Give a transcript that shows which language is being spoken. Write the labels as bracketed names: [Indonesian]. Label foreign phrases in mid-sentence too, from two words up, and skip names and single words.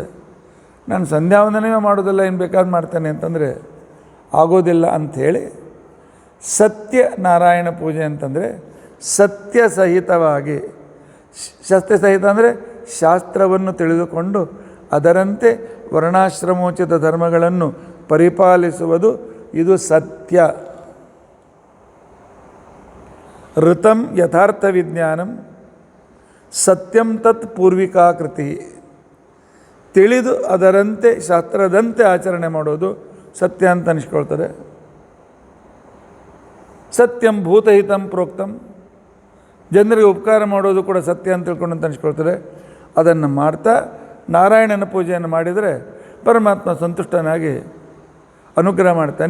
[Kannada] ನಾನು ಸಂಧ್ಯಾವಂದನೆ ಮಾಡೋದೆಲ್ಲ ಏನು ಬೇಕಾದ್ರೂ ಮಾಡ್ತೇನೆ ಅಂತಂದರೆ ಆಗೋದಿಲ್ಲ ಅಂಥೇಳಿ ಸತ್ಯನಾರಾಯಣ ಪೂಜೆ ಅಂತಂದರೆ ಸತ್ಯಸಹಿತವಾಗಿ, ಸತ್ಯಸಹಿತ ಅಂದರೆ ಶಾಸ್ತ್ರವನ್ನು ತಿಳಿದುಕೊಂಡು ಅದರಂತೆ ವರ್ಣಾಶ್ರಮೋಚಿತ ಧರ್ಮಗಳನ್ನು ಪರಿಪಾಲಿಸುವುದು ಇದು ಸತ್ಯ. [Sanskrit] ಋತಂ ಯಥಾರ್ಥ ವಿಜ್ಞಾನಂ ಸತ್ಯಂ ತತ್ ಪೂರ್ವಿಕಾಕೃತಿ. [Kannada] ತಿಳಿದು ಅದರಂತೆ ಶಾಸ್ತ್ರದಂತೆ ಆಚರಣೆ ಮಾಡೋದು ಸತ್ಯ ಅಂತ ಅನಿಸ್ಕೊಳ್ತಾರೆ. [Sanskrit] ಸತ್ಯಂ ಭೂತಹಿತಂ ಪ್ರೋಕ್ತಂ, [Kannada] ಜನರಿಗೆ ಉಪಕಾರ ಮಾಡೋದು ಕೂಡ ಸತ್ಯ ಅಂತ ತಿಳ್ಕೊಂಡು ಅಂತ ಅನಿಸ್ಕೊಳ್ತಾರೆ. ಅದನ್ನು ಮಾಡ್ತಾ ನಾರಾಯಣನ ಪೂಜೆಯನ್ನು ಮಾಡಿದರೆ ಪರಮಾತ್ಮ ಸಂತುಷ್ಟನಾಗಿ ಅನುಗ್ರಹ ಮಾಡ್ತಾನೆ.